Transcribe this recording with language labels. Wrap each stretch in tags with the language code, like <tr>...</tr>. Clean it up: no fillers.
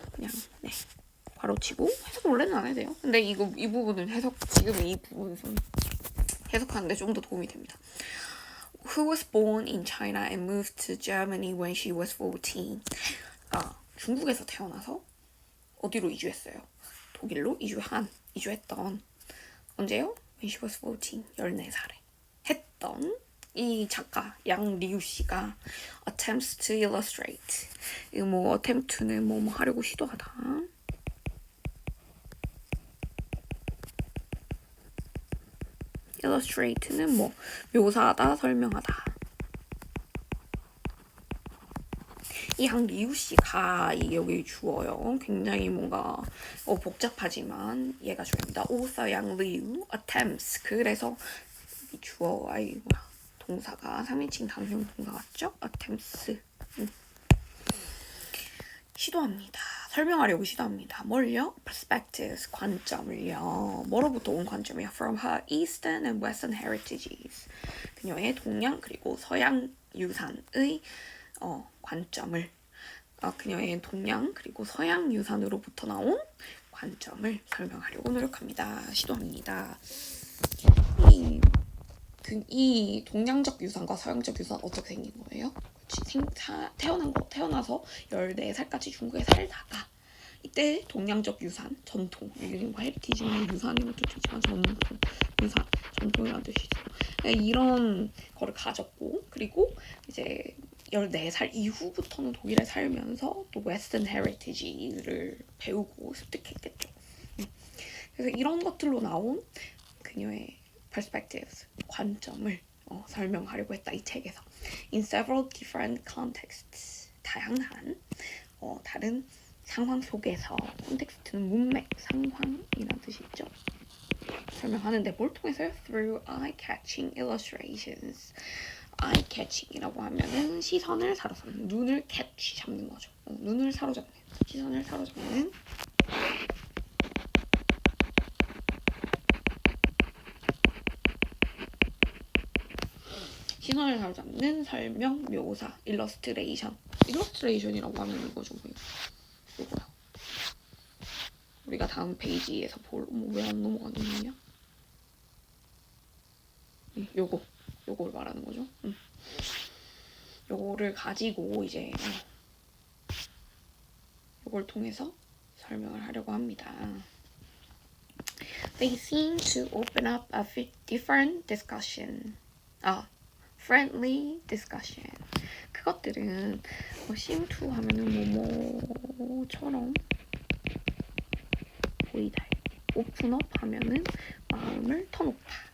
<ko>그냥 괄호치고 해석을 원래는 안 해도 돼요. 근데 이 부분은 지금 이 부분은 해석하는데 좀 더 도움이 됩니다.</ko> <en>Who was born in China and moved to Germany when she was 14.</en> <ko>중국에서 태어나서 어디로 이주했어요? 독일로 이주했던, 언제요?</ko> <en>When she was 14,</en> <ko>14살에 했던 이 작가 양리우 씨가</ko> <en>attempts to illustrate.</en> <ko>이거 뭐 attempt는 뭐 하려고 시도하다. illustrate는 뭐 묘사하다, 설명하다. 이 양리우 씨가 여기 주어요. 굉장히 뭔가 복잡하지만 얘가 주어입니다.</ko> <en>author 양리우 attempts.</en> <ko>그래서 이 주어 동사가 3인칭 단수형 동사 같죠?</ko> <en>attempts.</en> <ko>시도합니다. 설명하려고 시도합니다. 뭘요? perspectives, 관점을요. 뭐로부터 온 관점이요?</ko> <en>from her eastern and western heritages.</en> <ko>그녀의 동양 그리고 서양 유산의 관점을 그녀의 동양 그리고 서양 유산으로부터 나온 관점을 설명하려고 노력합니다. 시도합니다. 이 동양적 유산과 서양적 유산 어떻게 생긴 거예요? 태어나서 14살까지 중국에 살다가 이때 동양적 유산, 전통, 뭐 헤리티지는 유산이라는 뜻도 있지만 전통, 유산, 전통이라는 뜻이 있어요. 이런 거를 가졌고 그리고 이제 14살 이후부터는 독일에 살면서 또 웨스턴 헤리티지를 배우고 습득했겠죠. 그래서 이런 것들로 나온 그녀의 perspectives, 관점을 설명하려고 했다. 이 책에서.</ko> <en>In several different contexts.</en> <ko>다양한 다른 상황 속에서 콘텍스트는 문맥, 상황이라는 뜻이 있죠. 설명하는데 뭘 통해서요?</ko> <en>Through eye-catching illustrations.</en> <ko>eye-catching이라고 하면은 시선을 사로잡는, 눈을 catch 잡는 거죠. 눈을 사로잡는, 시선을 사로잡는 시선을 사로잡는 설명, 묘사, illustration. illustration이라고 하면 이거죠. 이거야. 우리가 다음 페이지에서 왜 안 넘어가느냐? 요걸 말하는 거죠. 요거를 가지고 이제 요걸 통해서 설명을 하려고 합니다.</ko> <en>They seem to open up a different discussion. friendly discussion.</en> <ko>그것들은</ko> <en>seem to</en> <ko>하면은 뭐뭐처럼 보이다.</ko> <en>open up</en> <ko>하면은 마음을 터놓다.</ko>